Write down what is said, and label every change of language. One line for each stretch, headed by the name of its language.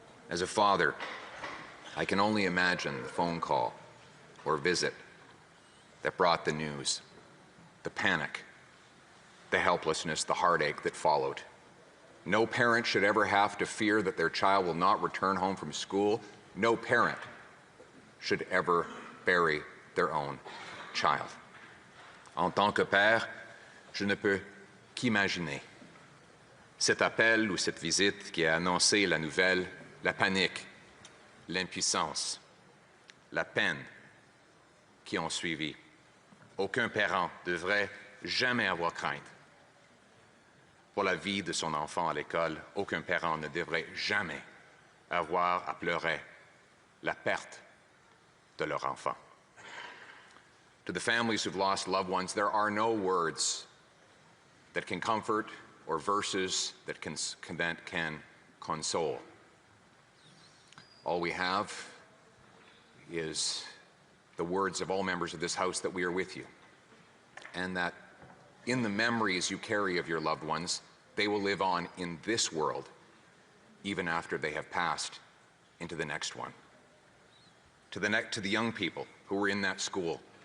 English: As a father, I can only imagine the phone call or visit that brought the news, the panic, the helplessness, the heartache that followed. No parent should ever have to fear that their child will not return home from school. No parent should ever bury their own child.
French: En tant que père, je ne peux qu'imaginer cet appel ou cette visite qui a annoncé la nouvelle, la panique, l'impuissance, la peine qui ont suivi. Aucun parent ne devrait jamais avoir crainte pour la vie de son enfant à l'école. Aucun parent ne devrait jamais avoir à pleurer la perte de leur enfant.
English: To the families who've lost loved ones, there are no words that can comfort or verses that can console. All we have is the words of all members of this House that we are with you, and that in the memories you carry of your loved ones, they will live on in this world, even after they have passed into the next one. To the young people who were in that school,